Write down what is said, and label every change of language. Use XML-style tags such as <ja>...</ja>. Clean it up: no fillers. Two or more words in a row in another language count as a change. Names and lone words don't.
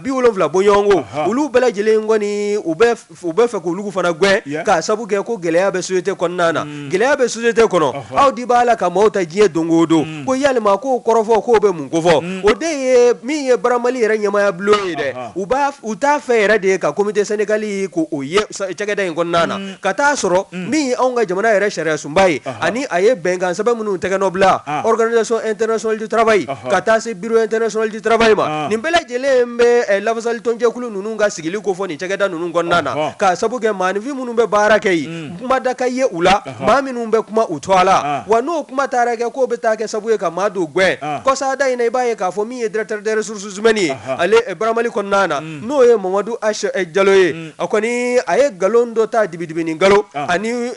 <bm>70 bɔɲɔgɔn ko olu bɛɛ lajɛlen kɔni u bɛ fɛ k'olu fana gɛn k'a sabu kɛ ko gɛlɛya bɛ société kɔnɔna na gɛlɛya bɛ société kɔnɔ aw di b'a la ka maaw ta diɲɛ don o don ko yalima k'o kɔrɔfɔ k'o bɛ mun ko fɔ o de ye min ye Bramali yɛrɛ ɲɛmaaya bulon ye dɛ u t'a fɛ yɛrɛ de ka</bm> <fr>comité syndical</fr> <bm>k'o ye cakɛda in kɔnɔna na ka taa sɔrɔ min ye anw ka jamana yɛrɛ sariya sunba ye ani a ye bɛnkan sɛbɛn minnu tɛgɛnɔ bila</bm> <fr>organisation internationale du travail</fr> <bm>ka taa se</bm> <fr>bureau international du travail</fr> <bm>ma nin bɛɛ lajɛlen bɛ lafasali tɔn jɛkulu ninnu ka sigili ko fɔ nin cakɛda ninnu kɔnɔna na k'a sabu kɛ maanifin minnu bɛ baara kɛ yen kuma da ka ye u la maa minnu bɛ kuma u to a la wa n'o kuma taara kɛ k'o bɛ taa kɛ sabu ye ka maa dɔw gɛn kɔsada in na i b'a ye k'a fɔ min ye</bm> <fr>directeur des ressources humaines</fr> <bm>ye ale Bramali kɔnɔna na n'o ye Mamadou H Diallo ye a kɔni a ye nkalon dɔ ta dibi nkalon ani</bm>